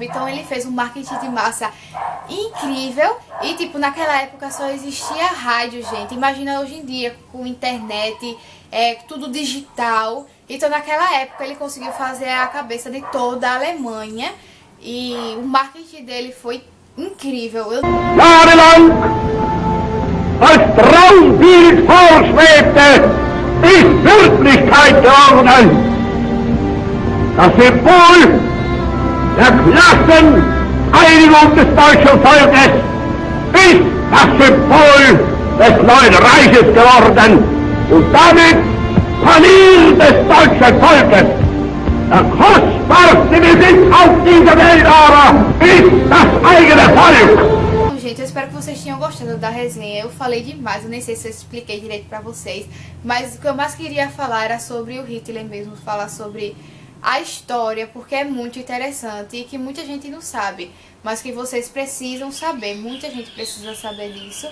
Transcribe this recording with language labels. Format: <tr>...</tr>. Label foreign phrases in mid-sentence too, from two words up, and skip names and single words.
<pt>Então ele fez um marketing de massa incrível e, tipo, naquela época só existia rádio, gente. Imagina hoje em dia, com internet, tudo digital. Então naquela época ele conseguiu fazer a cabeça de toda a Alemanha e o marketing dele foi incrível.</pt> <de>Als Traumbild vorschwebte, ist Wirklichkeit geworden. Das Symbol der Klasseneinigung des deutschen Volkes ist das Symbol des neuen Reiches geworden und damit Panier des deutschen Volkes. Der kostbarste Besitz auf dieser Welt aber ist das eigene Volk.</de> <pt>Gente, eu espero que vocês tenham gostado da resenha. Eu falei demais, eu nem sei se eu expliquei direito pra vocês, mas o que eu mais queria falar era sobre o Hitler mesmo, falar sobre a história, porque é muito interessante e que muita gente não sabe, mas que vocês precisam saber, muita gente precisa saber disso.</pt>